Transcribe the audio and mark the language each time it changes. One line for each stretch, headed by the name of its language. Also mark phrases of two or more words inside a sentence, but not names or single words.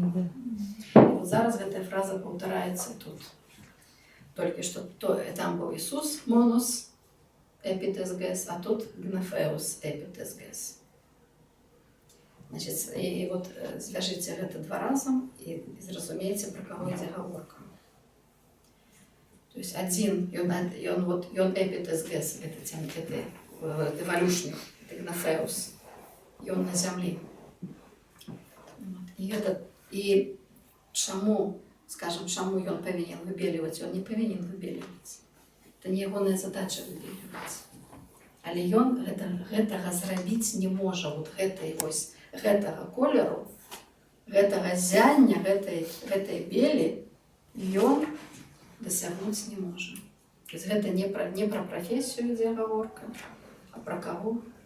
Belarusian: Вот зараз гэтая фраза паўтараецца тут. Толькі што там быў Ісус
Greek: μόνος ἐπὶ τῆς γῆς,
Belarusian: а тут
Greek: γναφεὺς ἐπὶ τῆς γῆς.
Belarusian: Значит, і вот звяжыце гэта два разам і зразумееце, пра каго ідзе гаворка.
Russian: То есть один, он эпітезгес, это валюшник, это Гнафеус, и он на земле. И чему, скажем, чему он повинен выбеливать, он не повинен выбеливать. Это не его задача выбеливать.
Belarusian: Але ён гэтага зрабіць не можа, вот гэтага колеру, гэтага зяння, гэтай белі, ён дасягнуць не можа.
Russian: То есть
Belarusian: гэта не пра прафесію ідзе гаворка, а пра каго.